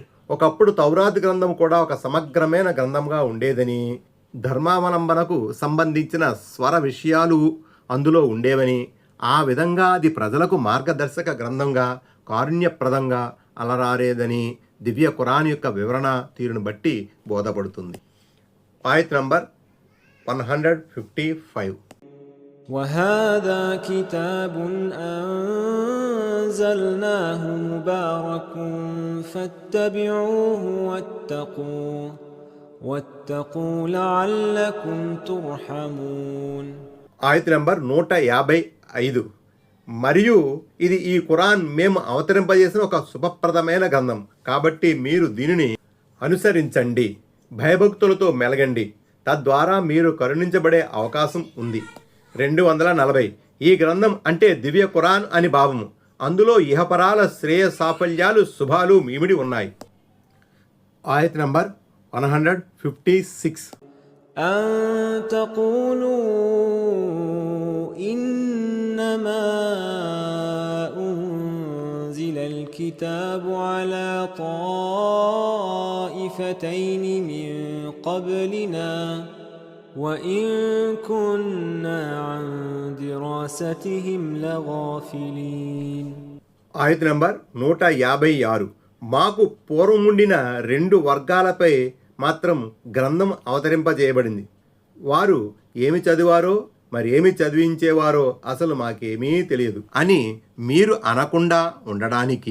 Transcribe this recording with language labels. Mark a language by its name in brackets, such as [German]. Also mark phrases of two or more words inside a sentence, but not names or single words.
[Telugu] ఒకప్పుడు తౌరాత్ గ్రంథం కూడా ఒక సమగ్రమైన గ్రంథంగా ఉండేదని, ధర్మావలంబనకు సంబంధించిన స్వర విషయాలు అందులో ఉండేవని, ఆ విధంగా అది ప్రజలకు మార్గదర్శక గ్రంథంగా, కారుణ్యప్రదంగా అలరారేదని దివ్య ఖురాన్ యొక్క వివరణ తీరును బట్టి బోధపడుతుంది. ఆయత్ నంబర్ 155. [Arabic] وهذا كتاب أنزلناه مبارك فاتبعوه واتقوا لعلكم ترحمون. [Telugu] ఆయత్ నంబర్ 155. మరియు ఇది ఈ ఖురాన్ మేము అవతరింపజేసిన ఒక శుభప్రదమైన గ్రంథం కాబట్టి మీరు దీనిని అనుసరించండి, భయభక్తులతో మెలగండి, తద్వారా మీరు కరుణించబడే అవకాశం ఉంది. 240. ఈ గ్రంథం అంటే దివ్య ఖురాన్ అని భావము. అందులో ఇహపరాల శ్రేయ సాఫల్యాలు శుభాలు మీమిడి ఉన్నాయి. ఆయత్ నంబర్ 156. [Arabic] أن تقولوا إنما أنزل الكتاب على طائفتين من قبلنا وإن كنا عن دراستهم لغافلين. [Telugu] ఆయత్ నంబర్ 156. మాకు పూర్వముండిన 2 వర్గాలపై మాత్రం గ్రంథం అవతరింపజేయబడింది. వారు ఏమి చదివారో మరేమి చదివించేవారో అసలు మాకేమీ తెలియదు అని మీరు అనకుండా ఉండడానికి.